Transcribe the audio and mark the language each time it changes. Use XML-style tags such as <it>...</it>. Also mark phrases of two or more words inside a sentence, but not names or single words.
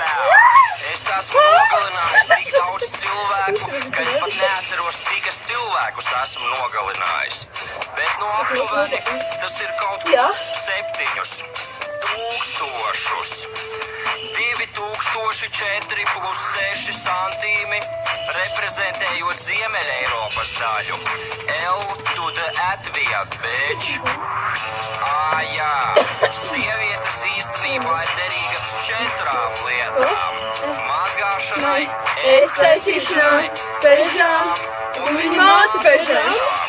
<lv>Es esmu nogalinājis tik daudz cilvēku, ka es pat neatceros, cik es cilvēkus esmu nogalinājis. Bet no aptuveni tas ir kaut ko 7 tūkstošus. 2004 plus 6 santīmi, reprezentējot Ziemeļa Eiropas daļu.</lv> <en>L to the Latvia, bitch.</en> <lv>Jā, sievietes īstenībā ir derīgas 4 lietām. Mazgāšanai, ēstaisīšanai, pežām un viņa māsa pežām.</lv>